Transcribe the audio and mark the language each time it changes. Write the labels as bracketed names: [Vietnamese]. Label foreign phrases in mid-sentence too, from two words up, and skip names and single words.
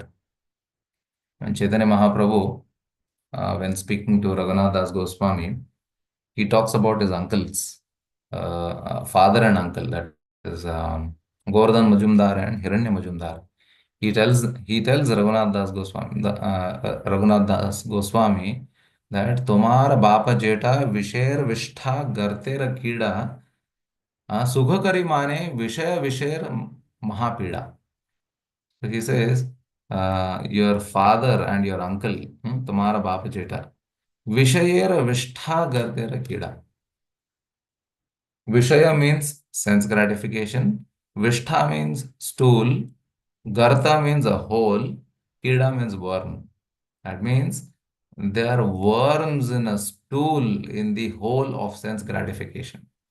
[English] And Chaitanya Mahaprabhu, when speaking to Raghunath Das Goswami, he talks about his uncles, father and uncle, that is Govardhan Majumdar and Hiranya Majumdar. He tells Raghunath Das Goswami, Raghunath Das Goswami that [Bangla] তুম্হারা বাপ জেঠা বিষের বিষ্ঠা গর্তের কীড়া সুখকরী মানে বিষয় বিষের মহাপীড়া. [English] So he says, your father and your uncle, [Bangla] তুম্হারা বাপ জেঠা বিষয়ের বিষ্ঠা গর্তের কীড়া. [English] Vishaya means sense gratification. Vishtha means stool. Garta means a hole. Kida means worm. That means They are worms in a stool in the hole of sense gratification.